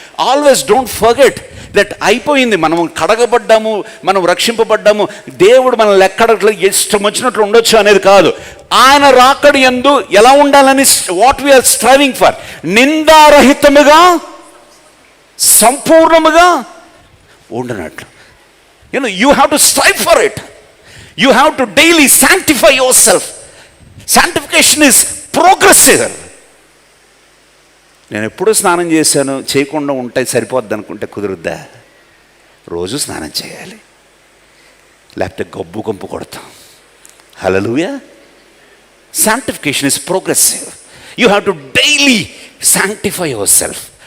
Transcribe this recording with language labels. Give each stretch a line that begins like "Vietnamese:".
English: always don't forget that
Telugu: అయిపోయింది. మనం కడగబడ్డాము, మనం రక్షింపబడ్డాము. దేవుడు మన లెక్క అడగట్లేదు, ఇష్టం వచ్చినట్లు ఉండొచ్చు అనేది కాదు. ఆయన రాకడ యందు ఎలా ఉండాలని,
English: what we are striving for,
Telugu: నిందారహితముగా సంపూర్ణముగా ఉండనట్లు.
English: You have to strive for it. You have to daily sanctify yourself. Sanctification is progressive.
Telugu: నేను ఎప్పుడూ స్నానం చేశాను, చేయకుండా ఉంటే సరిపోద్ది అనుకుంటే కుదురుద్దా? రోజు స్నానం చేయాలి, లేకపోతే గబ్బు కంపు కొడతాం. హల్లెలూయా.
English: Sanctification is progressive. You have to daily sanctify yourself.